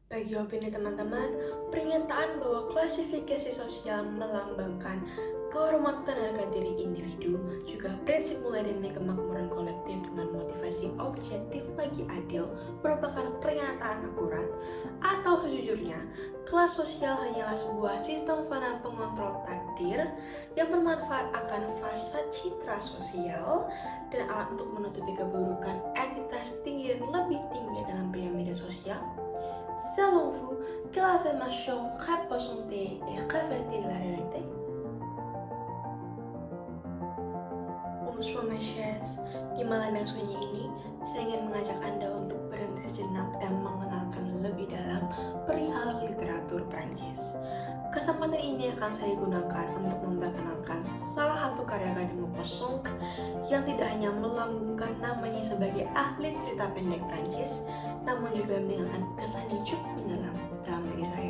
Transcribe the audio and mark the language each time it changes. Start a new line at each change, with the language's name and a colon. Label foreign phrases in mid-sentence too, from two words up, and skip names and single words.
Indonesian: Bagi opini teman-teman, pernyataan bahwa klasifikasi sosial melambangkan kehormatan harga diri individu, juga prinsip mulai demi kemakmuran kolektif dengan motivasi objektif lagi adil merupakan pernyataan akurat, atau sejujurnya, kelas sosial hanyalah sebuah sistem fana pengontrol takdir yang bermanfaat akan fasad citra sosial dan alat untuk menutupi keburukan entitas tinggi dan lebih tinggi dalam piramida sosial.
French: Selon vous, quelle affirmation représentée et reflétée de la réalité? Bonsoir mes chers,
Indonesian: di malam yang sunyi ini, saya ingin mengajak Anda untuk berhenti sejenak dan mengenalkan lebih dalam perihal literatur Prancis. Kesempatan ini akan saya gunakan untuk memperkenalkan salah satu karya de Maupassant yang tidak hanya melambungkan namanya sebagai ahli cerita pendek Prancis, namun juga meninggalkan kesan yang cukup mendalam dalam diri saya.